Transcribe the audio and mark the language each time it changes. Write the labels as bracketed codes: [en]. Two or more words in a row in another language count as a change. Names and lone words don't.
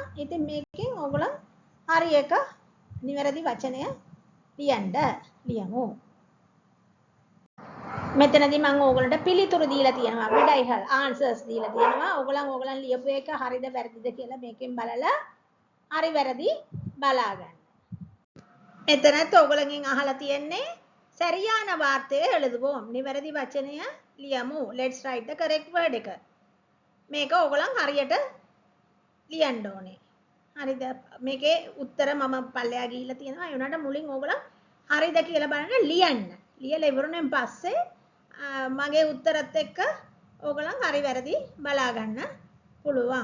[si] ඉතින් මේකෙන් ඔයගලන් හරි එක නිවැරදි වචනය ලියමු. මෙතනදී මම ඕගලන්ට පිළිතුරු දීලා තියෙනවා. විඩයිහල් ආන්සර්ස් දීලා තියෙනවා. ඕගලන් ලියපු එක හරිද වැරදිද කියලා මේකෙන් බලලා හරි වැරදි බලා ගන්න. මෙතනත් ඕගලගෙන් අහලා තියෙන්නේ [ta] சரியான வார்த்தையை எழுதுவோம். [si] නිවැරදි වචනය ලියමු. [en] Let's write the correct word එක. [si] මේක ඕගලන් හරියට ලියන්න ඕනේ. හරිද? මේකේ උත්තර මම පල්ලෙහා ගිහිල්ලා තියෙනවා. ඒ උනාට මුලින් ඕගලන් හරිද කියලා බලන්න ලියන්න. ලියලා ඉවරුනෙන් පස්සේ මගේ උත්තරත් එක්ක ඕගලන් හරි වැරදි බලා ගන්න පුළුවන්.